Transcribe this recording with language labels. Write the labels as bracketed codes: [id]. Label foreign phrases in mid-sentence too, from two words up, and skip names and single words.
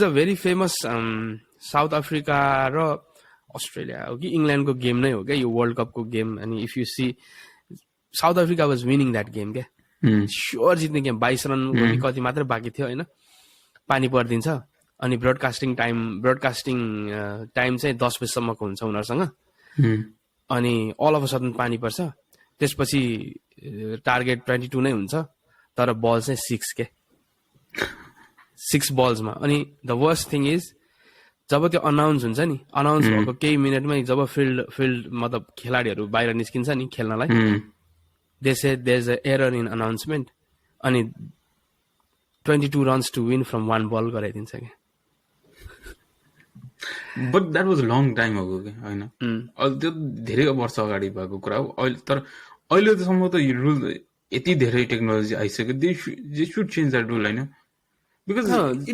[en] a very famous [ne] साउथ अफ्रिका र अस्ट्रेलिया हो कि इङ्ल्यान्डको गेम नै हो क्या यो वर्ल्ड कपको गेम अनि [en] if you see South Africa was winning that game [ne] क्या स्योर जित्ने गेम 22 रन कति मात्रै बाँकी थियो होइन पानी परिदिन्छ अनि [en] broadcasting time [ne] चाहिँ 10 बजीसम्मको हुन्छ उनीहरूसँग अनि [en] all of a sudden [ne] पानी पर्छ त्यसपछि टार्गेट 22 नै हुन्छ तर बल चाहिँ 6 के 6 बल्समा अनि [en] the worst thing is [ne] जब त्यो अनाउन्स हुन्छ नि अनाउन्स भएको केही मिनटमै जब फिल्ड मतलब खेलाडीहरू बाहिर निस्किन्छ नि खेल्नलाई [en] they say there is an error in announcement [ne] अनि [en] 22 runs to win from 1 ball [ne] गराइदिन्छ क्या [en] but that was long time ago [ne] के होइन अहिले त्यो धेरै वर्ष अगाडि भएको कुरा हो अहिले तर अहिले तसम्म त यो रुल यति धेरै टेक्नोलोजी आइसक्यो [en] they should change that rule [ne] होइन [en] because it